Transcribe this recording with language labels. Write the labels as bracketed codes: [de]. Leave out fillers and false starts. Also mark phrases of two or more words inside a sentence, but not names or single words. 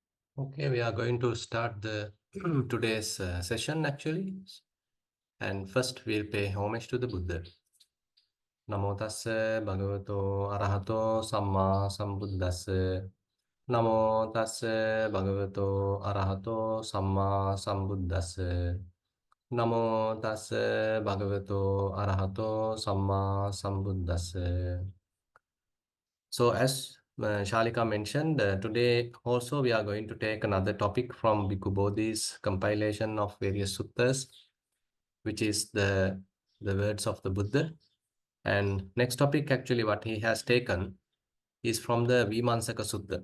[en] Okay, we are going to start the today's session actually. And first we'll pay homage to the Buddha. [pi] Namo tassa bhagavato arahato samma sambuddhassa. Namo tassa bhagavato arahato samma sambuddhassa. Namo tassa bhagavato arahato samma sambuddhassa. [en] So as Shalika mentioned, today also we are going to take another topic from Bhikkhu Bodhi's compilation of various suttas, which is the words of the Buddha. And next topic actually what he has taken is from the Vimamsaka Sutta.